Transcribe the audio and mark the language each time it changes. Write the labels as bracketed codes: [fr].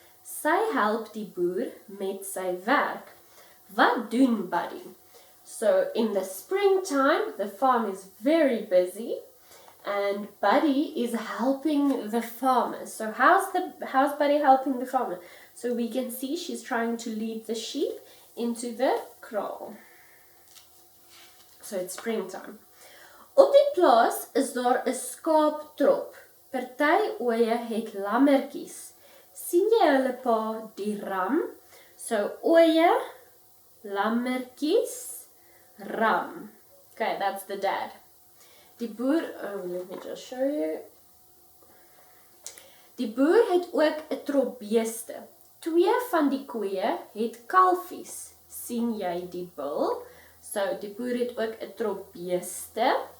[af] Sy help die boer met sy werk. Wat doen Buddy? [en] So in the springtime, the farm is very busy and Buddy is helping the farmer. So how's Buddy helping the farmer? So we can see she's trying to lead the sheep into the kraal. So it's springtime. [af] Op die plaas is daar 'n skaaptrop. Party oeye het lammetjies. Sien jy hulle pa die ram? So oeye, lammetjies, ram. [en] Okay, that's the dad. [af] Die boer, [en] let me just show you. [af] Die boer het ook 'n trop beeste. 2 van die koeie het kalfies. Sien jy die bul? So die boer het ook 'n trop beeste.